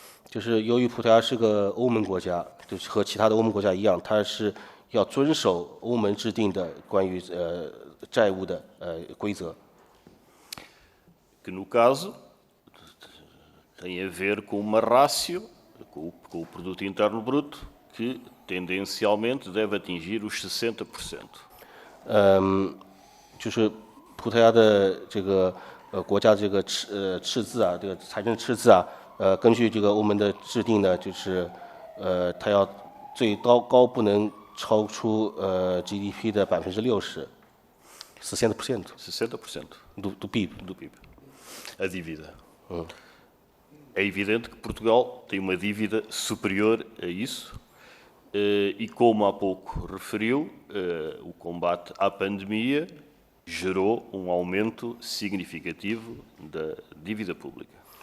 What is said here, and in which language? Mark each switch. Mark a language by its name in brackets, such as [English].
[Chinese] 就是由于葡萄牙是个欧盟国家，就是和其他的欧盟国家一样，它是要遵守欧盟制定的关于债务的规则。 [Portuguese] Que no caso tem a ver com uma ratio, com o produto interno bruto, que tendencialmente deve atingir os 60%. [Chinese] 就是葡萄牙的这个国家这个赤字啊，这个财政赤字啊，根据这个欧盟的制定呢，就是它要最高不能超出GDP 的60%， 60%. [Portuguese] 60% do PIB. A dívida. É evidente que Portugal tem uma dívida superior a isso e, como há pouco referiu, o combate à pandemia gerou um aumento significativo da dívida pública.